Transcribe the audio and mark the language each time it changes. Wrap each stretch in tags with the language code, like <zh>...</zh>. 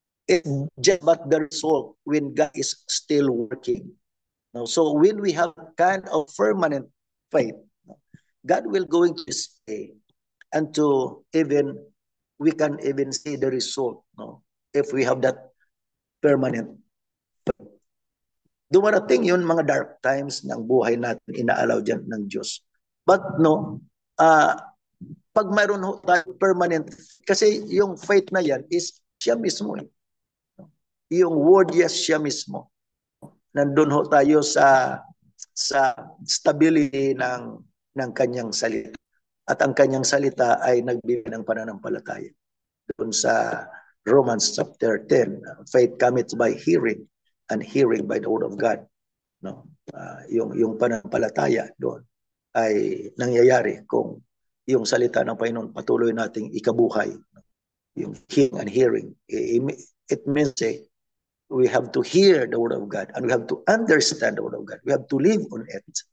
<en>It's just but the result when God is still working. So when we have kind of permanent faith, God will going to stay and to even we can even see the result, no? If we have that permanent faith.</en> <tl>Dumarating yun mga dark times ng buhay natin, inaalaw dyan ng Diyos. But no, pag mayroon tayo permanent, kasi yung faith na yan is siya mismo. Yung word, yes, siya mismo. Nandun ho tayo sa stability ng kanyang salita. At ang kanyang salita ay nagbibigay ng pananampalataya doon sa</tl> <en>Romans chapter 10, faith cometh by hearing, and hearing by the word of God. No?</en> <tl>Yung pananampalataya doon ay nangyayari kung yung salita ng Panginoon patuloy nating ikabuhay.</tl> <en>Yung hearing and hearing. It means we have to hear the word of God and we have to understand the word of God. We have to live on it.</en>